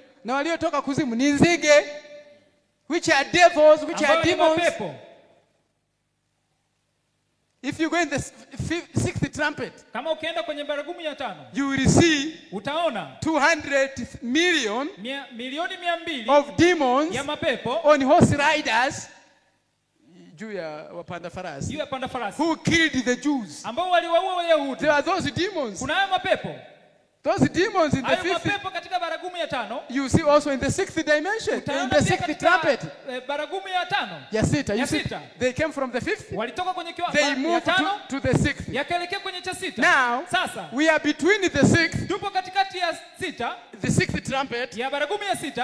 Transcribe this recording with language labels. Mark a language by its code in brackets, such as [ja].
[sw] Na waliotoka kuzimu ni nzige, [en] which are devils, which are demons. If you go in the sixth trumpet, [sw] Kama ukienda kwenye baragumu ya 5, [en] you will see [sw] utaona [en] 200 million [sw] milioni 200 [en] of demons [sw] ya mapepo [en] on horse riders, [sw] juu ya wapanda farasi, juu ya panda farasi, [en] who killed the Jews. [sw] ambao waliwaua Wayahudi. [en] There are those demons. [sw] Kuna hayo mapepo. [en] Those demons in the [sw] Hayo [en] fifth, [sw] mapepo katika baragumu ya 5. [en] you see also in the sixth dimension, in [sw] Utaona [en] the [sw] pia [en] sixth [sw] katika, [en] trumpet. [sw] baragumu ya 5. Ya sita, [en] you [sw] Ya [en] see, [sw] sita. [en] they came from the fifth, [sw] Walitoka kwenye [en] they [sw] ya [en] moved [sw] 5 [en] to the sixth. [sw] yakaelekea kwenye cha 6. [en] Now, [sw] Sasa [en] we are between the sixth, [sw] tupo katikati ya 6, [en] the sixth trumpet, [sw] ya baragumu ya 6